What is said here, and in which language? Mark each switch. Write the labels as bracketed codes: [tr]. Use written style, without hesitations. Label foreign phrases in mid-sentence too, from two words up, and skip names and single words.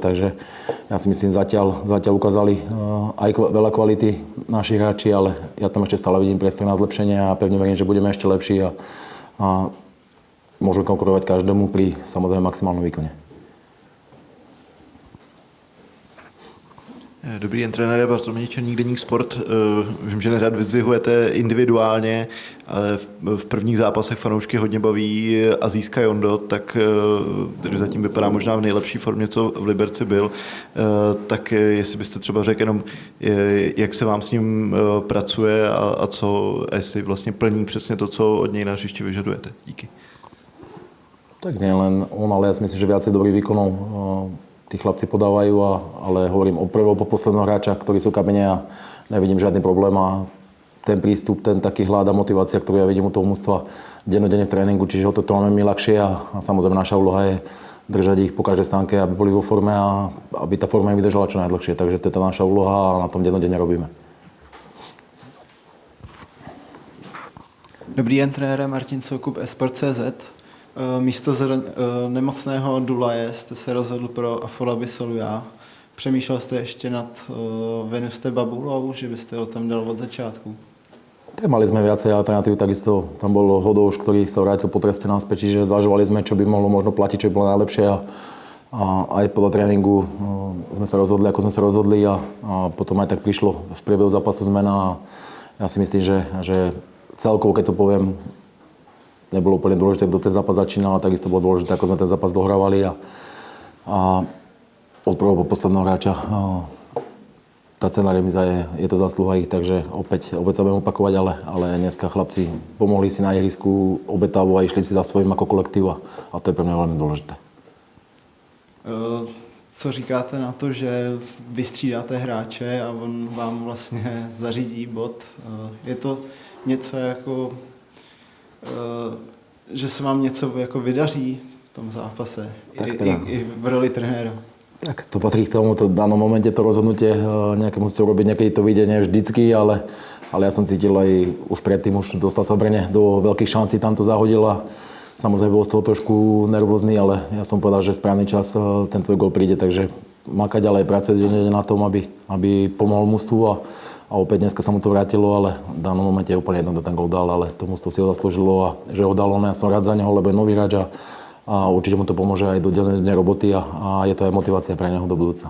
[sk] Takže ja si myslím, zatiaľ ukázali aj veľa kvality našich hráči, ale ja tam ešte stále vidím priestor na zlepšenie a pevne verím, že budeme ešte lepší a môžeme konkurovať každému pri samozrejme maximálnom výkone. [cs] Dobrý den, trenére Bartoměj Černík, Deník Sport. Vím, že nerad vyzdvihujete individuálně, ale v prvních zápasech fanoušky hodně baví Azijska Jondo, tak který zatím vypadá možná v nejlepší formě, co v Liberci byl. Tak jestli byste třeba řekl jenom, jak se vám s ním pracuje a co, jestli vlastně plní přesně to, co od něj na hřišti vyžadujete. Díky. [sk] Tak nielen on, ale ja si myslím, že viacej dobrých výkonov tí chlapci podávajú, ale hovorím o prvého po posledného hráča, ktorí sú kamene a nevidím žiadny problém a ten prístup, ten taký hlad a motivácia, ktorú ja vidím u toho mužstva dennodenne v tréningu, čiže o to máme my ľahšie a samozrejme naša úloha je držať ich po každej stánke, aby boli vo forme a aby tá forma im vydržala čo najdlhšie. Takže to je tá naša úloha a na tom dennodenne robíme. [cs] Dobrý den, trenére Martin Soukup, Esport.cz. Místo nemocného Dulaje jste se rozhodl pro Afolabi Soluja. Přemýšlel jste ještě nad Venuste Babulou, že byste ho tam dal od začátku? [sk] Tak mali sme viacej alternatív, takisto tam bol Hodouš, ktorý sa vrátil po treste naspäť, čiže zvažovali sme, čo by mohlo možno platiť, čo by bolo najlepšie a aj podľa tréningu sme sa rozhodli, ako sme sa rozhodli a potom aj tak prišlo v priebehu zápasu zmena a ja si myslím, že celkovo, keď to poviem, nebolo úplne dôležité, kto ten zápas začínal, a takisto bolo dôležité, ako sme ten zápas dohrávali a od prvého po posledného hráča tá cena remíza je to zásluha ich, takže opäť sa budem opakovať, ale dneska chlapci pomohli si na ihrisku obetavo a išli si za svojím ako kolektív a to je pre mňa veľmi dôležité. [cs] Co říkáte na to, že vystřídáte hráče a on vám vlastně zařídí bod? Je to něco jako že se vám něco jako vydaří v tom zápase i v roli trenéra? [sk] Tak to patrí k tomu, v danom momente to rozhodnutie nejaké musíte urobiť, niekedy to vyjde, nie vždycky, ale ja som cítil aj už predtým, už dostal sa Brne do veľkých šancí, tam to zahodil a samozrejme bol z toho trošku nervózny, ale ja som povedal, že správny čas ten tvoj gól príde, takže makať ďalej, pracovať na tom, aby pomohol mužstvu a opäť dneska sa mu to vrátilo, ale v danom momente je úplne jedno, kto ten gól dal, ale to mužstvo si ho zaslúžilo a že ho dalo, ja som rád za neho, lebo je nový hráč a určite mu to pomôže aj do dennej roboty a je to aj motivácia pre neho do budúca.